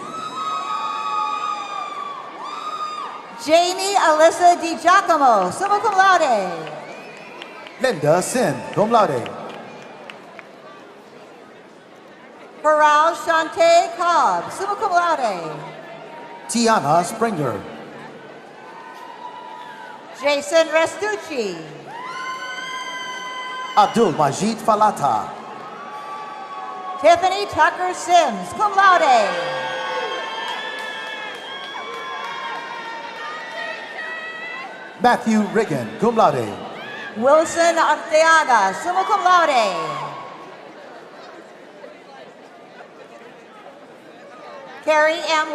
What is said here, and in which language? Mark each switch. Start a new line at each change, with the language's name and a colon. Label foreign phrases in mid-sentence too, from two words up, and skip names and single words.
English: Jamie Alyssa Di Giacomo,
Latin: summa cum laude.
English: Linda Sin,
Latin: cum laude.
English: Paral Shante Cobb,
Latin: summa cum laude.
English: Tiana Springer. Jason Restucci. Abdul Majid Falata. Tiffany Tucker Sims,
Latin: cum laude.
English: Matthew Riggin,
Latin: cum laude.
English: Wilson Arteaga,
Latin: summa cum laude.
English: Carrie M.